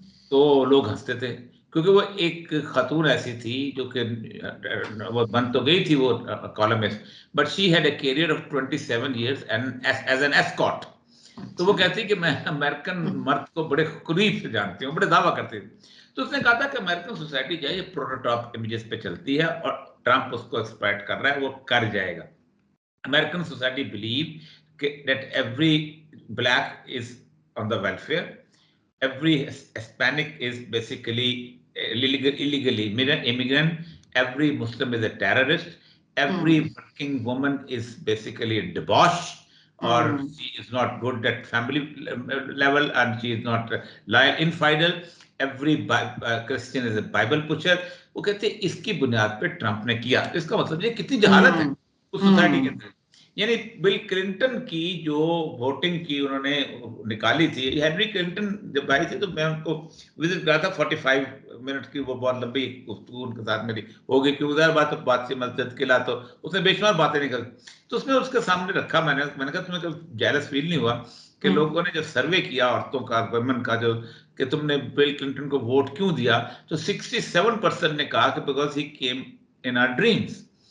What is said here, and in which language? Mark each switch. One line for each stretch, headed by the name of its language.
Hindi: तो लोग हंसते थे क्योंकि वो एक खातून ऐसी थी जो कि वो बन तो गई थी वो columnist,
English: But she had a career of 27 years and as an escort.
Hindi: तो वो कहती कि मैं अमेरिकन मर्द को बड़े करीब से जानती हूँ, बड़े दावा करती थी। तो उसने कहा था कि अमेरिकन सोसाइटी जो है ये प्रोटोटाइप इमेजेस पे चलती है और ट्रंप उसको एक्सप्लॉइट कर रहा है, वो कर जाएगा।
English: American society believe that every black is on the welfare, every Hispanic is basically illegally immigrant, every Muslim is a terrorist, every working woman is basically a debauch, or she is not good at family level, and she is not loyal, infidel. Every Christian is a Bible pusher.
Hindi: वो कहते हैं इसकी बुनियाद पे Trump ने किया। इसका मतलब ये कितनी जहालत है उस सोसाइटी के अंदर। यानी बिल क्लिंटन की जो वोटिंग की उन्होंने निकाली थी, हेनरी क्लिंटन जब आई थी तो मैं उनको विजिट करा था, 45 मिनट की वो बहुत लंबी गुफ्तगू उनके साथ मेरी हो गई, क्योंकि उधर बात से मस्जिद किला तो उसने बेशुमार बातें निकल, तो उसमें उसके सामने रखा मैंने कहा तुम्हें कभी जेलस फील नहीं हुआ कि लोगों ने जब सर्वे किया औरतों का, वुमेन का, जो कि तुमने बिल क्लिंटन को वोट क्यों दिया, तो 67% ने कहा कि
English: Because he came in our dreams.